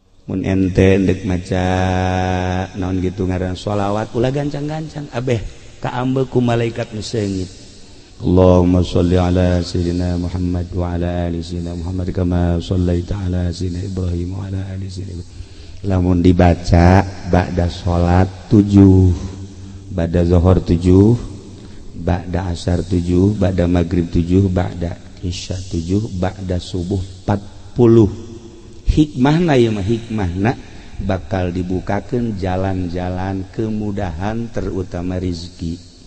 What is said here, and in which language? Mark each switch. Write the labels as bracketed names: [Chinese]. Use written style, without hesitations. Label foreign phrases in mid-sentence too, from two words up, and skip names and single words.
[Sundanese] mun ente endek maca naon gitu ngaran sholawat ulah gancang-gancang abeh kaambeul ku malaikat nu seungit. [Arabic] اللهم صل على سيدنا محمد وعلى آل سيدنا محمد كما صليت على سيدنا إبراهيم وعلى آل سيدنا. [Sundanese] Lamun dibaca ba'da salat 7, ba'da zuhur 7, ba'da asar 7, ba'da maghrib 7, ba'da isya 7, ba'da subuh 40. Hikmahna ieu mah hikmahna bakal dibukakeun jalan-jalan [Indonesian] kemudahan terutama rezeki.